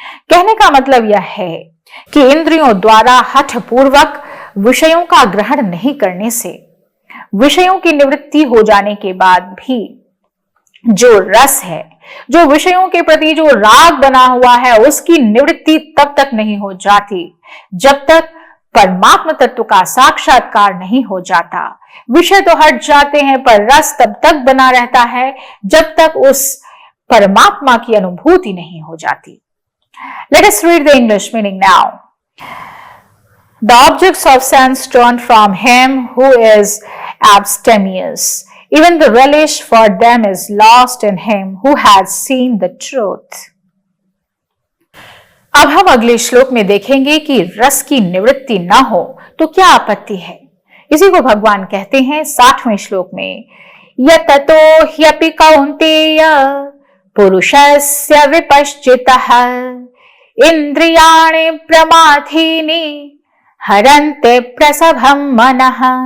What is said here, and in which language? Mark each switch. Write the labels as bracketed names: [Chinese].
[Hindi] कहने का मतलब यह है कि इंद्रियों द्वारा हठ पूर्वक विषयों का ग्रहण नहीं करने से, विषयों की निवृत्ति हो जाने के बाद भी जो रस है, जो विषयों के प्रति जो राग बना हुआ है, उसकी निवृत्ति तब तक नहीं हो जाती जब तक परमात्म तत्व का साक्षात्कार नहीं हो जाता। विषय तो हट जाते हैं पर रस तब तक बना रहता है जब तक उस परमात्मा की अनुभूति नहीं हो जाती। [English] Let us read the English meaning now. The objects of sense turn from him who is abstemious. Even the relish for them is lost in him who has seen the truth. [Hindi] अब हम अगले श्लोक में देखेंगे कि रस की निवृत्ति न हो तो क्या आपत्ति है। इसी को भगवान कहते हैं 60वें श्लोक में, [Sanskrit] यततो ह्यपि कौन्तेय पुरुषस्य विपश्चितः इंद्रियाणि प्रमाथीनि हरन्ते प्रसभं मनः।